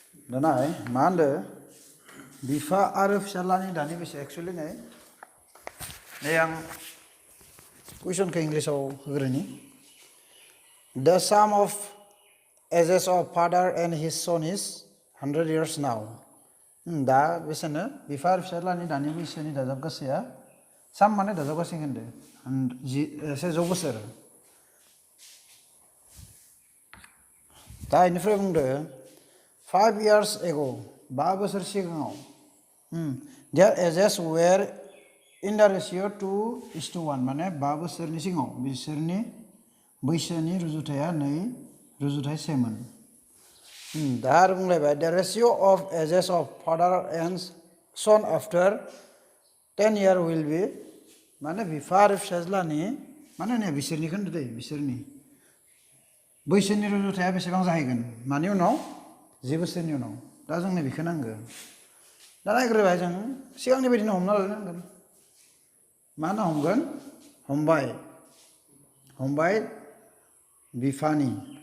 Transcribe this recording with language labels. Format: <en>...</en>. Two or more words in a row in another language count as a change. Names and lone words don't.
<brx>दाना मा होनदों बिफा आरो फिसाज्लानि दानि बैसो एक्चुअलि नै आं कुइसनखौ इंलिसाव होग्रोनि</brx> <en>The sum of ages of father and his son is 100 years now.</en> <brx>दा बेसेनो बिफा आरो फिसाज्लानि दानि बैसोनि दाजाब गासैया साम माने दाजाब गासै होनदो 100 बोसोर दा इनिफ्राय बुंदो</brx> <en>5 years ago</en> <brx>5 बोसोर सिगाङाव</brx> <en>their ages were in the ratio 2:1</en> <brx>माने 5 बोसोरनि सिगाङाव बिसोरनि बैसोनि रुजुथाया 2:1 मोन दा आरो बुंलायबाय</brx> <en>the ratio of ages of father and son after 10 years will be</en> <brx>माने बिफा आरो फिसाज्लानि माने नै बिसोरनिखौ होनदो दै बिसोरनि बैसोनि रुजुथाया बेसेबां जाहैगोन मानि उनाव 10 बोसोरनि उनाव दा जोंनो बेखौ नांगौ दा नायग्रोबाय जों सिगांनि बायदिनो हमना लानांगोन मा होनना हमगोन हमबाय बिफानि</brx>